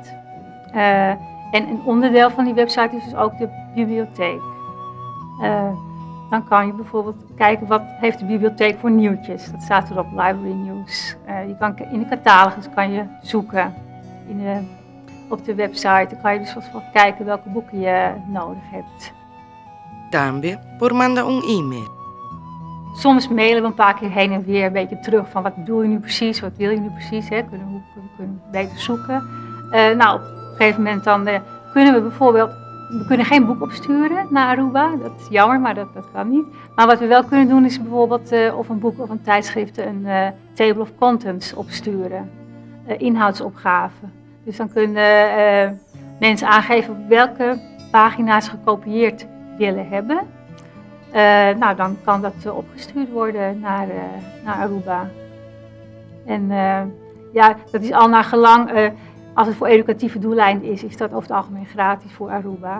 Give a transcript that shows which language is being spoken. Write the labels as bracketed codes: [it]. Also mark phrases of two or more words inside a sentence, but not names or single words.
[nl] En een onderdeel van die website is dus ook de bibliotheek. Dan kan je bijvoorbeeld kijken wat heeft de bibliotheek voor nieuwtjes. Dat staat erop, Library News. In de catalogus kan je zoeken. Op de website dan kan je dus wat kijken welke boeken je nodig hebt. [pap] También por manda een e-mail. [nl] Soms mailen we een paar keer heen en weer een beetje terug van wat bedoel je nu precies, wat wil je nu precies. Hoe kunnen we beter zoeken. Op een gegeven moment dan kunnen we bijvoorbeeld, we kunnen geen boek opsturen naar Aruba. Dat is jammer, maar dat kan niet. Maar wat we wel kunnen doen is bijvoorbeeld of een boek of een tijdschrift een [en] table of contents [nl] opsturen. Inhoudsopgave. Dus dan kunnen mensen aangeven op welke pagina's ze gekopieerd willen hebben. Nou, dan kan dat opgestuurd worden naar Aruba. En ja, dat is al naar gelang, als het voor educatieve doeleinden is dat over het algemeen gratis voor Aruba.